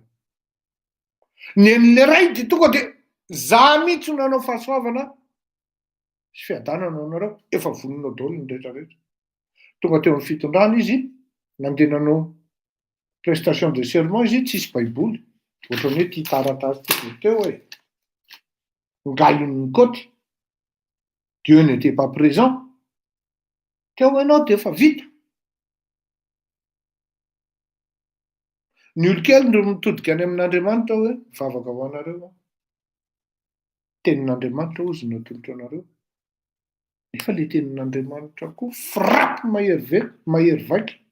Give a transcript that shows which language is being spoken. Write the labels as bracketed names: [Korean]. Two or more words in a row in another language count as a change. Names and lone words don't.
[Malagasy] Ny an'le ray dia tonga dia za mihitsy no nanao fahasoavana sy fiadanana ho anareo, efa voninao daholo ny rehetrarehetra. Tonga teo amin'ny fitondrana izy, nandeha nanao [French] prestation de serment [Malagasy] izy, tsisy baiboly, ohatran'ny hoe tia taratasy tia teo hoe ngalon'ny côte, [French] Dieu n'était pas présent. [Malagasy] Teo ianao dia efa vita. Ny olokely no mitodika any amin'Andriamanitra hoe mivavaka ho anareo. Tenin'Andriamanitra ozy no atolotra anareo. Nefa le tenin'Andriamanitra koa frappy mahery vaika.